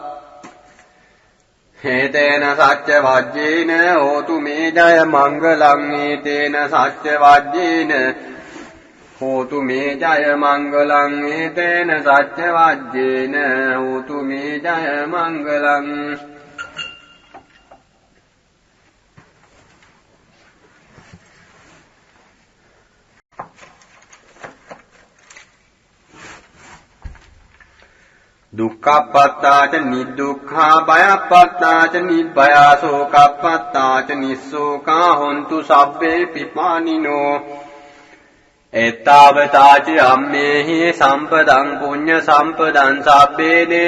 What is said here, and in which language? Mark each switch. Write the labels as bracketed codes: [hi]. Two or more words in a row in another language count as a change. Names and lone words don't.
[pi] හේතේන සච්ච වජ්ජේන හෝතු මේ ජය මංගලං හේතේන සච්ච වජ්ජේන හෝතු මේ ජය මංගලං හේතේන සච්ච වජ්ජේන හෝතු මේ ජය මංගලං දුක්ඛප්පත්තාච නිදුක්ඛා භයප්පත්තාච නිබ්බයා සෝකප්පත්තාච නිස්සෝකා හොන්තු සබ්බේ පිපානිනෝ එතාවතාච අම්මේහි සම්පදං පුඤ්ඤ සම්පදං සබ්බේ